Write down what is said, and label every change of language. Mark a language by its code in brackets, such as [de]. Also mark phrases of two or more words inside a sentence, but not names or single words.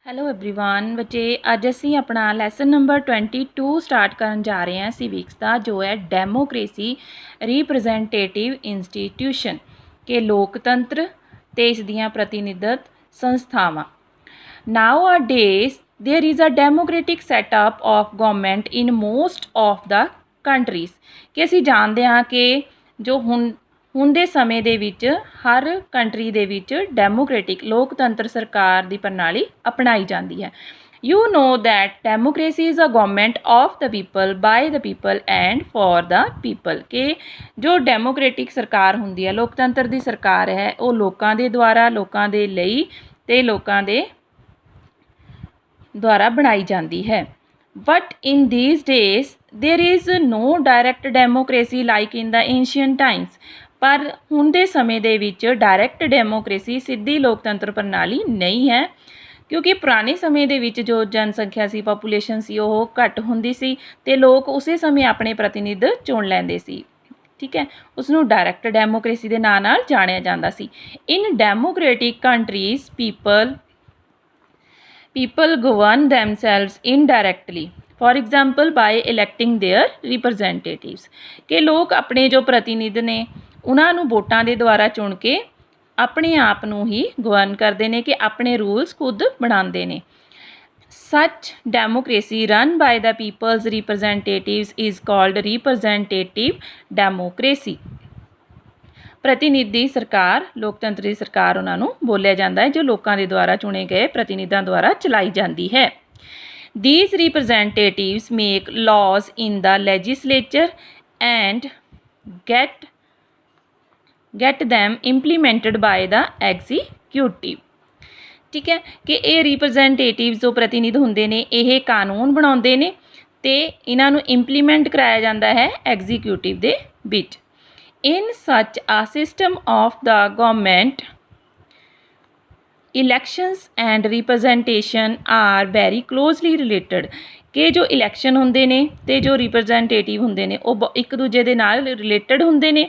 [en] hello everyone [pa] ਬੱਚੇ ਅੱਜ ਅਸੀਂ ਆਪਣਾ [en] lesson number [pa] 22 ਸਟਾਰਟ ਕਰਨ ਜਾ ਰਹੇ ਹਾਂ ਸਿਵਿਕਸ ਦਾ ਜੋ ਹੈ [en] democracy representative institution [pa] ਕਿ ਲੋਕਤੰਤਰ ਤੇ ਇਸ ਦੀਆਂ ਪ੍ਰਤੀਨਿਧਤ ਸੰਸਥਾਵਾਂ। [en] nowadays there is a democratic setup of government in most of the countries [pa] कि ਅਸੀਂ ਜਾਣਦੇ ਹਾਂ ਕਿ ਜੋ ਹੁਣ ਦੇ ਸਮੇਂ ਦੇ ਵਿੱਚ ਹਰ ਕੰਟਰੀ ਦੇ ਵਿੱਚ ਡੈਮੋਕ੍ਰੈਟਿਕ ਲੋਕਤੰਤਰ ਸਰਕਾਰ ਦੀ ਪ੍ਰਣਾਲੀ ਅਪਣਾਈ ਜਾਂਦੀ ਹੈ। [en] you know that democracy is a government of the people by the people and for the people [pa] ਕਿ ਜੋ ਡੈਮੋਕ੍ਰੈਟਿਕ ਸਰਕਾਰ ਹੁੰਦੀ ਹੈ ਲੋਕਤੰਤਰ ਦੀ ਸਰਕਾਰ ਹੈ ਉਹ ਲੋਕਾਂ ਦੇ ਦੁਆਰਾ ਲੋਕਾਂ ਦੇ ਲਈ ਤੇ ਲੋਕਾਂ ਦੇ ਦੁਆਰਾ ਬਣਾਈ ਜਾਂਦੀ ਹੈ। [en] but in these days there is no direct democracy like in the ancient times [pa] पर ਹੁਣ ਦੇ ਸਮੇਂ ਦੇ ਵਿੱਚ [en] direct democracy [pa] ਸਿੱਧੀ ਲੋਕਤੰਤਰ ਪ੍ਰਣਾਲੀ ਨਹੀਂ ਹੈ ਕਿਉਂਕਿ ਪੁਰਾਣੇ ਸਮੇਂ ਦੇ ਵਿੱਚ ਜੋ ਜਨਸੰਖਿਆ ਸੀ ਪਾਪੂਲੇਸ਼ਨ ਸੀ ਉਹ ਘੱਟ ਹੁੰਦੀ ਸੀ ਅਤੇ ਲੋਕ ਉਸੇ ਸਮੇਂ ਆਪਣੇ ਪ੍ਰਤੀਨਿਧ ਚੁਣ ਲੈਂਦੇ ਸੀ। ਠੀਕ ਹੈ, ਉਸਨੂੰ [en] direct democracy [pa] ਦੇ ਨਾਂ ਨਾਲ ਜਾਣਿਆ ਜਾਂਦਾ ਸੀ। [en] in democratic countries people govern themselves indirectly for example by electing their representatives [pa] ਕਿ ਲੋਕ ਆਪਣੇ ਜੋ ਪ੍ਰਤੀਨਿਧ ਨੇ ਉਹਨਾਂ ਨੂੰ ਵੋਟਾਂ ਦੇ ਦੁਆਰਾ ਚੁਣ ਕੇ ਆਪਣੇ ਆਪ ਨੂੰ ਹੀ ਗਵਰਨ ਕਰਦੇ ਨੇ ਕਿ ਆਪਣੇ ਰੂਲਸ ਖੁਦ ਬਣਾਉਂਦੇ ਨੇ। [en] such democracy run by the people's representatives is called representative democracy [pa] ਪ੍ਰਤੀਨਿਧੀ ਸਰਕਾਰ ਲੋਕਤੰਤਰੀ ਸਰਕਾਰ ਉਹਨਾਂ ਨੂੰ ਬੋਲਿਆ ਜਾਂਦਾ ਹੈ ਜੋ ਲੋਕਾਂ ਦੇ ਦੁਆਰਾ ਚੁਣੇ ਗਏ ਪ੍ਰਤੀਨਿਧਾਂ ਦੁਆਰਾ ਚਲਾਈ ਜਾਂਦੀ ਹੈ। [en] These representatives make laws in the legislature and get them implemented by the executive [pa] ਠੀਕ ਹੈ ਕਿ ਇਹ ਰਿਪਰੈਜ਼ੈਂਟੇਟਿਵਸ ਜੋ ਪ੍ਰਤੀਨਿਧ ਹੁੰਦੇ ਨੇ ਇਹ ਕਾਨੂੰਨ ਬਣਾਉਂਦੇ ਨੇ ਅਤੇ ਇਹਨਾਂ ਨੂੰ ਇੰਪਲੀਮੈਂਟ ਕਰਾਇਆ ਜਾਂਦਾ ਹੈ ਐਗਜ਼ੀਕਿਊਟਿਵ ਦੇ ਵਿੱਚ। [en] In such a system of the government, elections and representation are very closely related [pa] ਕਿ ਜੋ ਇਲੈਕਸ਼ਨ ਹੁੰਦੇ ਨੇ ਅਤੇ ਜੋ ਰਿਪਰੈਜ਼ੈਂਟੇਟਿਵ ਹੁੰਦੇ ਨੇ ਉਹ ਇੱਕ ਦੂਜੇ ਦੇ ਨਾਲ ਰਿਲੇਟਡ ਹੁੰਦੇ ਨੇ।